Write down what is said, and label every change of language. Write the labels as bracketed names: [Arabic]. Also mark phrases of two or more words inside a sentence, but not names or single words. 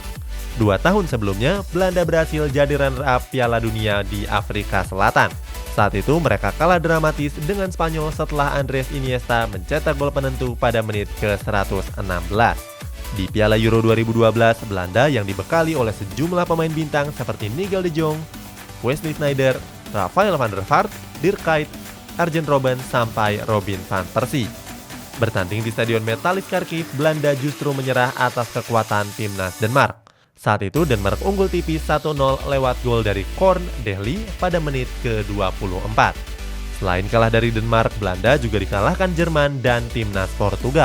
[Indonesian] 2 tahun sebelumnya, Belanda berhasil jadi runner-up Piala Dunia di Afrika Selatan. Saat itu mereka kalah dramatis dengan Spanyol setelah Andres Iniesta mencetak gol penentu pada menit ke-116. Di Piala Euro 2012, Belanda yang dibekali oleh sejumlah pemain bintang seperti Nigel de Jong, Wesley Sneijder, Rafael van der Vaart, Dirk Kuyt, Arjen Robben, sampai Robin van Persie. Bertanding di Stadion Metallic Kharkiv, Belanda justru menyerah atas kekuatan timnas Denmark. Saat itu Denmark unggul tipis 1-0 lewat gol dari Korn Dehli pada menit ke-24. Selain kalah dari Denmark, Belanda juga dikalahkan Jerman dan timnas Portugal.